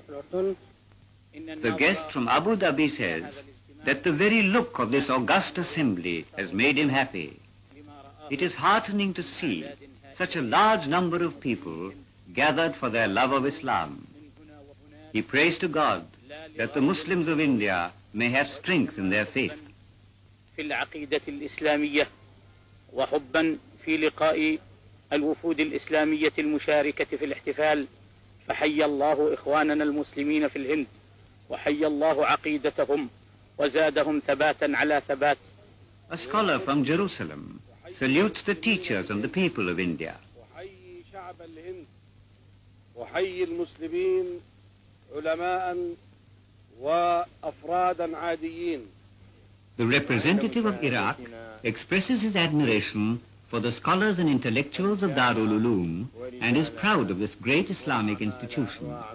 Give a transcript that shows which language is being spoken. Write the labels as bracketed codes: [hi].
[en] The guest from Abu Dhabi says that the very look of this august assembly has made him happy. It is heartening to see such a large number of people gathered for their love of Islam. He prays to God that the Muslims of India may have strength in their faith. [ar] في العقيدة الإسلامية وحبا في لقاء الوفود الإسلامية المشاركة في الاحتفال، فحيا الله إخواننا المسلمين في الهند وحيا الله عقيدتهم وزادهم ثباتا على ثبات. [en] A scholar from Jerusalem salutes the teachers and the people of India. [ar] وحيي شعب الهند وحيي المسلمين علماء وأفرادا عاديين. [en] The representative of Iraq expresses his admiration for the scholars and intellectuals of Darul Uloom and is proud of this great Islamic institution.